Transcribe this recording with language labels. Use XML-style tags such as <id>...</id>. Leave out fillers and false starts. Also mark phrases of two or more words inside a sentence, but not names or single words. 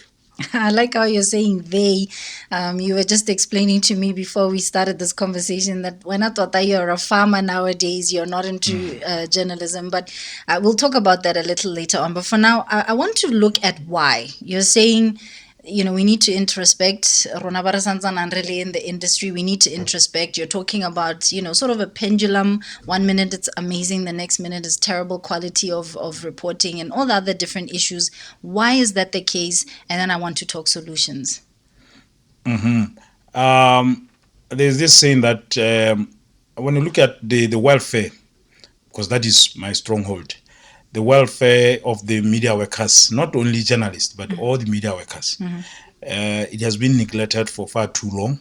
<en>I like how you're saying they. You were just explaining to me before we started this conversation that when I thought that you're a farmer nowadays, you're not into journalism. But we'll talk about that a little later on. But for now, I want to look at why. You're saying, we need to introspect.</en> <st>Rona ba re santsana</st> <en>really in the industry, we need to introspect. You're talking about, sort of a pendulum. 1 minute it's amazing, the next minute is terrible quality of reporting and all the other different issues. Why is that the case? And then I want to talk solutions. There's this saying that when you look at the welfare, because that is my stronghold, the welfare of the media workers, not only journalists, but all the media workers, it has been neglected for far too long.</en>